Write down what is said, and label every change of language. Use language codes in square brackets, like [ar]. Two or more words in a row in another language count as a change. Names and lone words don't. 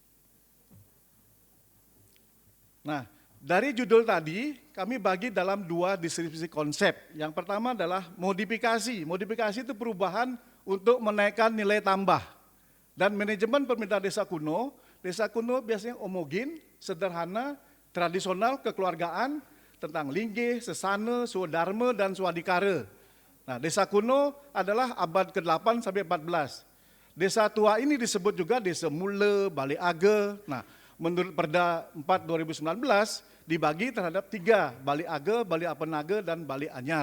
[id] Nah, dari judul tadi kami bagi dalam 2 distribusi konsep. Yang pertama adalah modifikasi. Modifikasi itu perubahan untuk menaikkan nilai tambah. Dan manajemen pemerintahan desa kuno biasanya homogen, sederhana, tradisional, kekeluargaan, tentang linggih, sesana, swadharma, dan swadikara. Nah, desa kuno adalah abad ke-8 sampai 14. Desa tua ini disebut juga Desa Mula, Bali Age. Nah, menurut Perda 4 2019 dibagi terhadap 3, Bali Age, Bali Apenage, dan Bali Anyar.